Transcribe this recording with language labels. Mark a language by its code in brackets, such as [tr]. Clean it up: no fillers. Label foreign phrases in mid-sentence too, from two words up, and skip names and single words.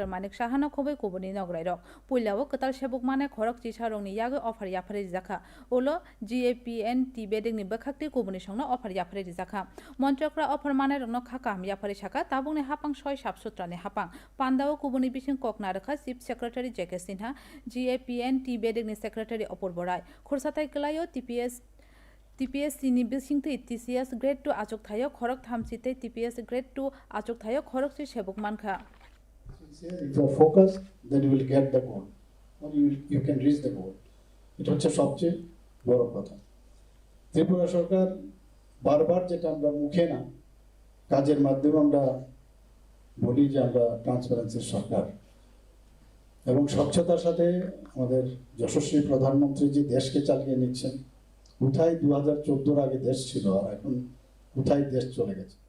[trp] মানিক সাহানা খবৈ কুবনি নগরাই রক পুইলাও কতাল সেবক মানাই খরক চিসারংনি ইয়াগে অফার ইয়াফারে জাকা ওলো GAPN বেডিংনি বখাকতি কুবনি সংনো অফার ইয়াফারে জাকা মন্ত্রকরা অফার মানাই রংনো খাকা ইয়াফারে সাকা তাবুংনি হাপাং 6 সাবসুত্রানি হাপাং পান্দাও কুবনি বিসিং ককনা রাখা [en] chief secretary [trp] জেকে সিনহা GAPN বেডিংনি সেক্রেটারি অপূর্ব রায় খরসাতাই কলাयो TPS ni bisingte TCS grade 2 achok thayo khorok thamsite TPS grade 2 achok thayo khorok si sebok mankha [en] if you are focused then you will get the goal [bn] or you can reach the goal এটা হচ্ছে সবচেয়ে বড় কথা ত্রিপুরা সরকার বারবার যেটা আমরা মুখে না কাজের মাধ্যমে আমরা বলি যে আমরা ট্রান্সপারেন্সির সরকার এবং স্বচ্ছতার সাথে আমাদের যশস্বী প্রধানমন্ত্রী যে দেশকে চালিয়ে নিচ্ছেন কোথায় 2014 আগে দেশ ছিল আর এখন কোথায় দেশ চলে গেছে